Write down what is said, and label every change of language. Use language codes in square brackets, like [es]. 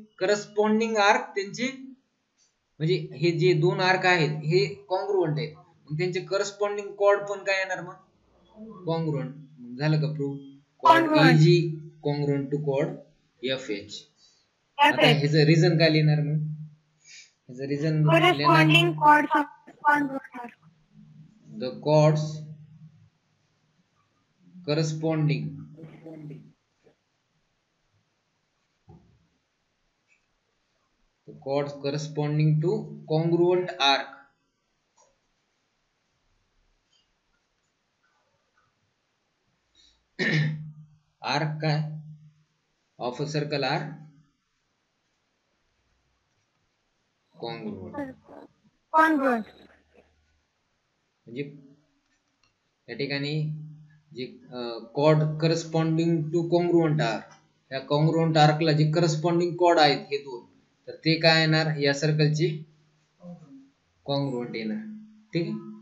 [mr] Corresponding arc त्यांचे, म्हणजे हे जे दोन आर्क आहेत हे कॉन्ग्रुएंट आहेत, मग त्यांचे करस्पॉन्डिंग कॉर्ड पण काय येणार? मग कॉन्ग्रुएंट. झालं का prove? [en] Chord EG congruent to chord FH. [mr] आता ह्याचं रिझन काय लिहिणार? मग ह्याचं रिझन लिहिणार, [en] The chords corresponding the chords corresponding to congruent arc. Arc काय? of a circle are congruent. [mr] म्हणजे या ठिकाणी जे [en] chord corresponding to congruent arc, [mr] या कॉन्ग्रुएंट आर्कला जे करस्पॉन्डिंग कॉर्ड आहेत हे दोन, तर ते काय येणार? या सर्कलचे कॉन्ग्रुएंट येणार. ठीक आहे.